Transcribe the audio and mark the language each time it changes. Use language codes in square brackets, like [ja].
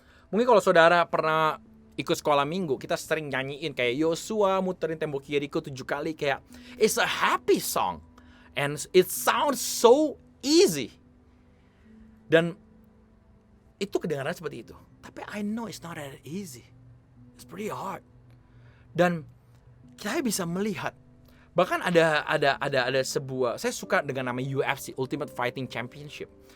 [id] Mungkin kalau saudara pernah ikut sekolah minggu, kita sering nyanyiin kayak Yosua muterin tembok Yeriko 7 kali, kayak [en] it's a happy song and it sounds so easy. [id] Dan itu kedengaran seperti itu. [en] Tapi I know it's not that easy. It's pretty hard. [id] Dan saya bisa melihat, bahkan ada sebuah, saya suka dengan nama UFC, Ultimate Fighting Championship.